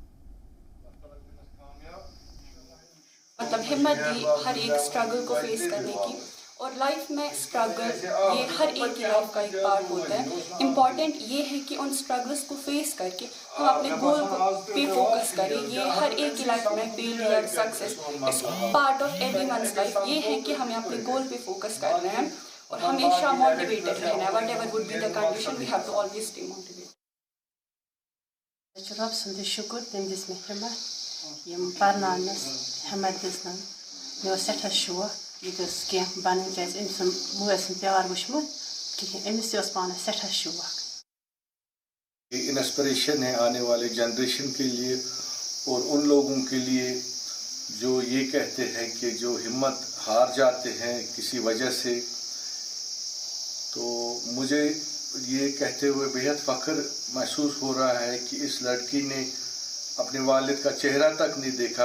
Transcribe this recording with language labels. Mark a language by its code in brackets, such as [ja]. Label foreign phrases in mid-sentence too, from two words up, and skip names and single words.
[hi] मतलब हिम्मत दी हर एक स्ट्रगल को फेस करने की, और लाइफ में स्ट्रगल ये हर एक की लाइफ का एक पार्ट होता है। इम्पॉर्टेंट ये है कि उन स्ट्रगल्स को फेस करके हम अपने गोल पे फोकस करें। ये हर एक की लाइफ में [en] failure success it's part of everyone's life. [hi] ये है कि हमें अपने गोल पे फोकस करना है और हमेशा मोटिवेटेड रहना है। [en] whatever would be the condition we have to always stay motivated. [ks] रब सुंद शुक्र तम दिस मे हिम्मत यम परनानस हिम्मत दिसन मे सठा शौक ये बन क्या प्यार वुचमुत कहें अमिस पान सठा शौक। [hi] इंस्पिरेशन है आने वाले जनरेशन के लिए और उन लोगों के लिए जो ये कहते हैं कि जो हिम्मत हार जाते हैं किसी वजह से। तो मुझे ये कहते हुए बेहद फ़ख्र महसूस हो रहा है कि इस लड़की ने अपने वालिद का चेहरा तक नहीं देखा।